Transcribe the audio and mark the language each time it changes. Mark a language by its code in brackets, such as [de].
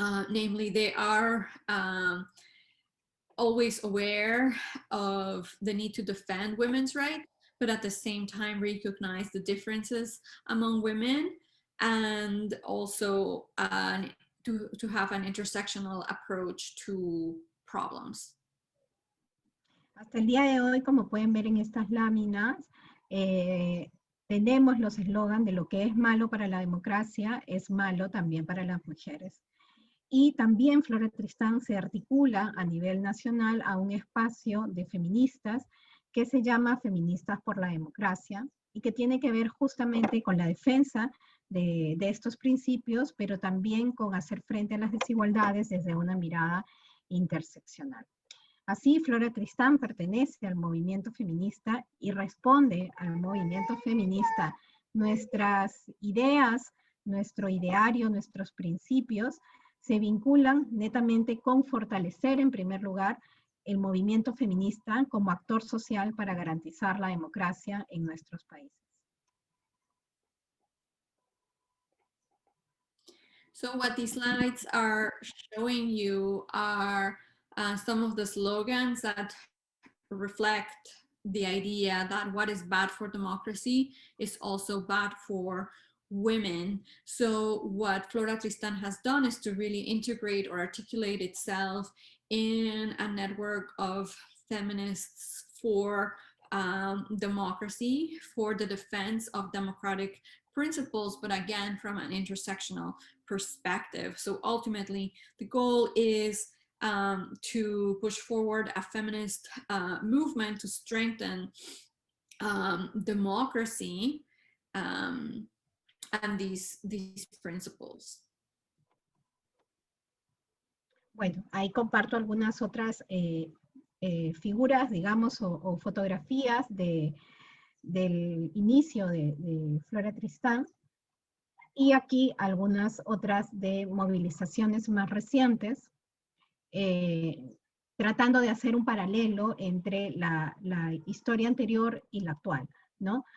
[en] Namely, they are always aware of the need to defend women's rights, but at the same time recognize the differences among women, and also to have an intersectional approach to problems. [es] Hasta el día de hoy, como pueden ver en estas láminas, tenemos los eslogans de lo que es malo para la democracia, es malo también para las mujeres. Y también Flora Tristan se articula a nivel nacional a un espacio de feministas que se llama Feministas por la Democracia y que tiene que ver justamente con la defensa de estos principios, pero también con hacer frente a las desigualdades desde una mirada interseccional. Así, Flora Tristan pertenece al movimiento feminista y responde al movimiento feminista. Nuestras ideas, nuestro ideario, nuestros principios se vinculan netamente con fortalecer, en primer lugar, el movimiento feminista como actor social para garantizar la democracia en nuestros países. [en] So what these slides are showing you are some of the slogans that reflect the idea that what is bad for democracy is also bad for women. So what Flora Tristan has done is to really integrate or articulate itself in a network of feminists for democracy, for the defense of democratic principles, but again, from an intersectional perspective. So ultimately, the goal is to push forward a feminist movement to strengthen democracy and these principles. [es] Bueno, ahí comparto algunas otras figuras, digamos, o fotografías del inicio de Flora Tristan. Y aquí algunas otras de movilizaciones más recientes, tratando de hacer un paralelo entre la historia anterior y la actual, ¿no?